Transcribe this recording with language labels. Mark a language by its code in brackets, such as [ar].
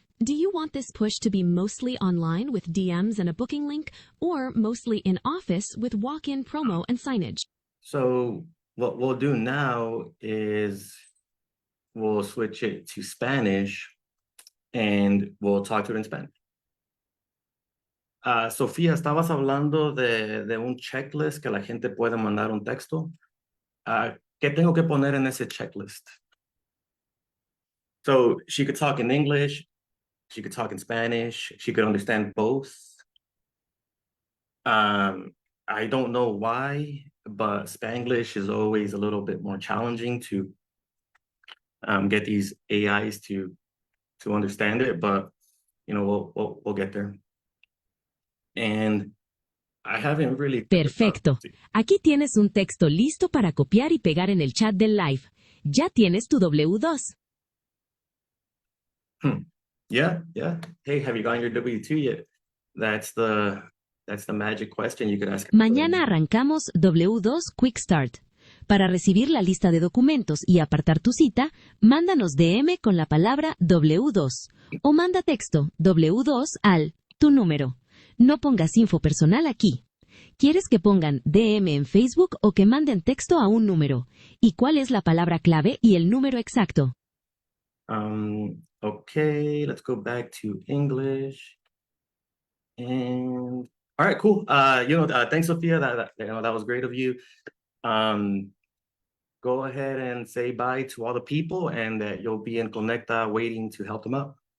[en] Do you want this push to be mostly online with DMs and a booking link, or mostly in office with walk-in promo and signage? So what we'll do now is we'll switch it to Spanish and we'll talk to it in Spanish. [es] Sofía, estabas hablando de un checklist que la gente puede mandar un texto. ¿Qué tengo que poner en ese checklist? [en] So she could talk in English, she could talk in Spanish, she could understand both. I don't know why, but Spanglish is always a little bit more challenging to get these AIs to understand it, but we'll get there. And I haven't really. [es] Perfecto. Aquí tienes un texto listo para copiar y pegar en el chat del live. Ya tienes tu W2. [en] Yeah. Hey, have you gotten your W2 yet? That's the magic question you could ask. [es] Mañana arrancamos W2 Quick Start. Para recibir la lista de documentos y apartar tu cita, mándanos DM con la palabra W2 o manda texto W2 al tu número. No pongas info personal aquí. ¿Quieres que pongan DM en Facebook o que manden texto a un número? ¿Y cuál es la palabra clave y el número exacto? [en] Okay, let's go back to English. And all right, cool. Thanks, Sophia. That was great of you. Go ahead and say bye to all the people, and that you'll be in Conecta waiting to help them out.